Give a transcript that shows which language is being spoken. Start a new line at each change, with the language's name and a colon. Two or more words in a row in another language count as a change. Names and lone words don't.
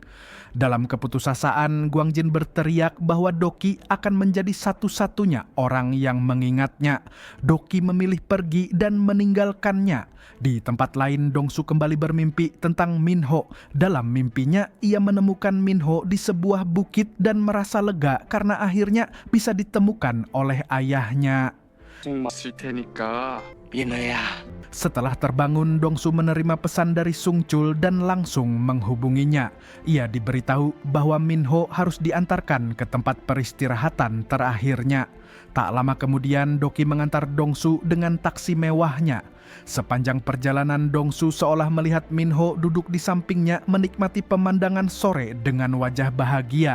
Indonesian: Dalam keputusasaan, Guangjin berteriak bahwa Doki akan menjadi satu-satunya orang yang mengingatnya. Doki memilih pergi dan meninggalkannya. Di tempat lain, Dongsu kembali bermimpi tentang Minho. Dalam mimpinya, ia menemukan Minho di sebuah bukit dan merasa lega karena akhirnya bisa ditemukan oleh ayahnya.
Korean: 마실 테니까 민호야.
Indonesian: Setelah terbangun, Dongsu menerima pesan dari Sungchul dan langsung menghubunginya. Ia diberitahu bahwa Minho harus diantarkan ke tempat peristirahatan terakhirnya. Tak lama kemudian, Doki mengantar Dongsu dengan taksi mewahnya. Sepanjang perjalanan, Dongsu seolah melihat Minho duduk di sampingnya menikmati pemandangan sore dengan wajah bahagia.